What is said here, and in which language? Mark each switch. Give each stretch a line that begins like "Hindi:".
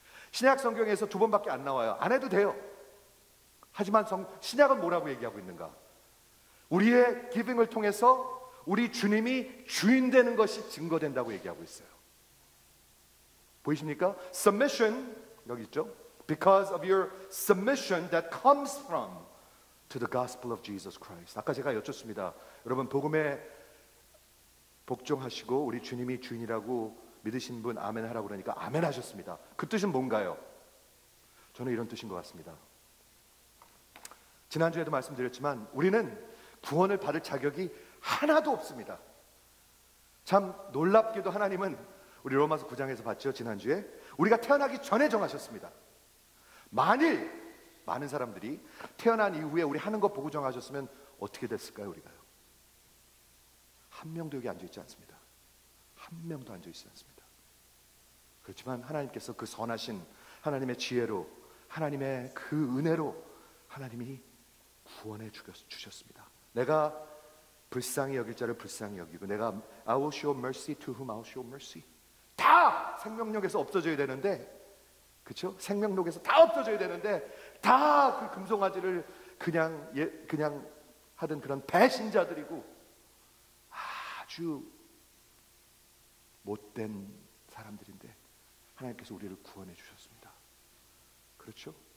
Korean: 신약 성경에서 2번밖에 안 나와요. 안 해도 돼요. 하지만 신약은 뭐라고 얘기하고 있는가? 우리의 기빙을 통해서 우리 주님이 주인 되는 것이 증거된다고 얘기하고 있어요. 보이십니까? Submission, 여기 있죠?
English: Because of your submission that comes from to the gospel of Jesus Christ.
Korean: 아까 제가 여쭙습니다. 여러분, 복음에 복종하시고 우리 주님이 주인이라고 믿으신 분 아멘 하라고 그러니까 아멘 하셨습니다. 그 뜻은 뭔가요? 저는 이런 뜻인 것 같습니다. 지난주에도 말씀드렸지만 우리는 구원을 받을 자격이 하나도 없습니다. 참 놀랍게도 하나님은 우리 로마서 9장에서 봤죠. 지난주에 우리가 태어나기 전에 정하셨습니다. 만일 많은 사람들이 태어난 이후에 우리 하는 거 보고 정하셨으면 어떻게 됐을까요? 우리가요? 한 명도 여기 앉아있지 않습니다. 한 명도 앉아있지 않습니다. 그렇지만 하나님께서 그 선하신 하나님의 지혜로 하나님의 그 은혜로 하나님이 구원해 주셨습니다.
English: 내가 불쌍히 여길 자를 불쌍히 여기고, 내가 I will show mercy to whom I will show mercy.
Korean: 다 생명력에서 없어져야 되는데, 그렇죠? 생명력에서 다 없어져야 되는데 다 그 금송아지를 그냥 하던 그런 배신자들이고 아주 못된 사람들인데 하나님께서 우리를 구원해 주셨습니다. 그렇죠?